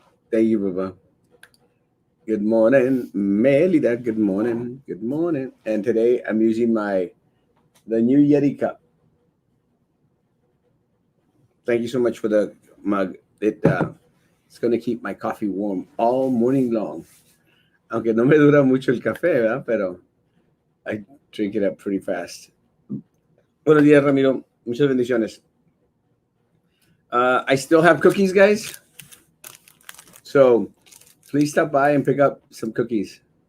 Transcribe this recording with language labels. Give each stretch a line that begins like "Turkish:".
English: Thank you, Baba. Good morning, Melida. Good morning. Good morning. And today I'm using the new Yeti cup. Thank you so much for the mug. It's gonna keep my coffee warm all morning long.
Spanish: Aunque no me dura mucho el café, ¿verdad? Pero
English: I drink it up pretty fast.
Spanish: Buenos días,
English: Ramiro.
Spanish: Muchas bendiciones.
English: I still have cookies, guys. So please stop by and pick up some cookies.